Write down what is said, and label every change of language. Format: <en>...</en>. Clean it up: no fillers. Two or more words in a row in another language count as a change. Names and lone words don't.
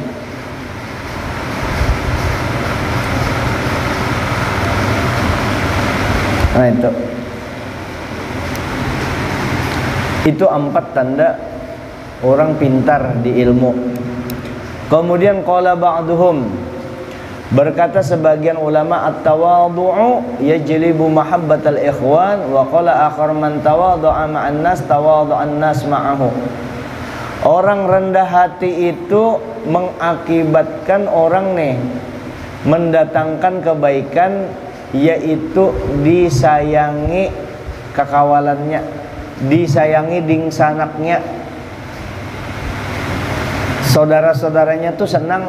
<id>Nah, itu 4 tanda orang pintar di ilmu. Kemudian</id> <ar>قال بعضهم,</ar> <id>berkata sebagian ulama,</id> <ar>التواضع يجلب محبة الإخوان وقال آخر من تواضع مع الناس تواضع الناس معه.</ar> <bjn>Orang rendah hati itu mengakibatkan orang nih mendatangkan kebaikan, yaitu disayangi kekawalannya, disayangi dingsanaknya, saudara-saudaranya tuh senang.</bjn>